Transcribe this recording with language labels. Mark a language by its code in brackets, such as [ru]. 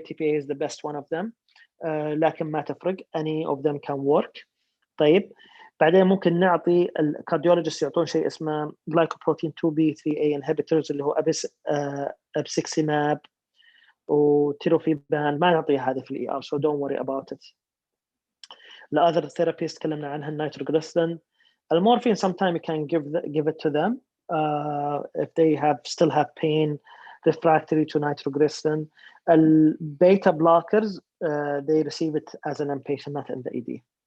[en] TPA is the best one of them. [ar] لكن ما تفرق [en] any of them can work. [ar] طيب بعدين ممكن نعطي الكارديولوجيست يعطون شيء اسمه glycoprotein 2B3A inhibitors اللي هو ابسكسيماب وتيروفيبان، ما نعطي هذه في الER [en] so don't worry about it. The other therapies [ar] تكلمنا عنها النيتروغليسرين. المورفين [en] sometimes you can give it to them if they still have pain refractory to nitroglycerin. Beta blockers they receive it as an inpatient not in the ED.